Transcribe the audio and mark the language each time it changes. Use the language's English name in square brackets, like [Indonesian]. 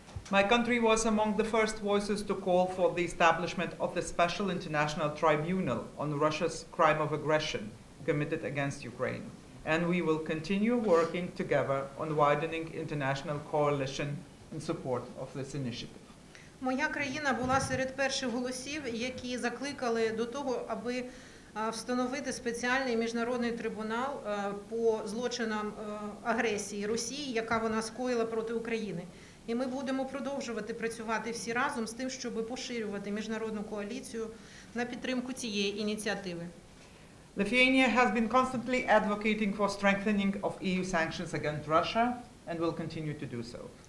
[English] My country was among the first voices to call for the establishment of the Special International Tribunal on Russia's crime of aggression committed against Ukraine, and we will continue working together on widening international coalition in support of this initiative. [Ukrainian] Моя країна була серед перших голосів, які закликали до того, аби встановити спеціальний міжнародний трибунал по злочинам агресії Росії, яка вона скоїла проти України. І ми будемо продовжувати працювати всі разом з тим, щоб поширювати міжнародну коаліцію на підтримку цієї ініціативи. [English] Lithuania has been constantly advocating for strengthening of EU sanctions against Russia and will continue to do so.